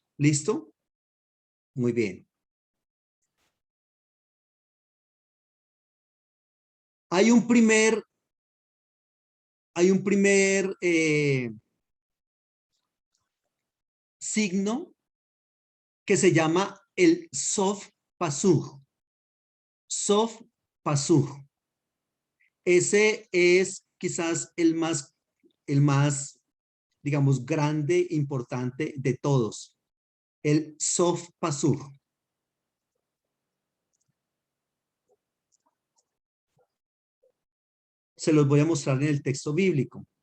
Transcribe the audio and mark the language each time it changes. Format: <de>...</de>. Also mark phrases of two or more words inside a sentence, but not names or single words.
<es>¿Listo? Muy bien. Hay un primer signo que se llama el</es> <he>סוף פסוק. סוף פסוק.</he> <es>Ese es quizás el más, digamos, grande, importante de todos. El</es> <he>סוף פסוק.</he> <es>Se los voy a mostrar en el texto bíblico.</es>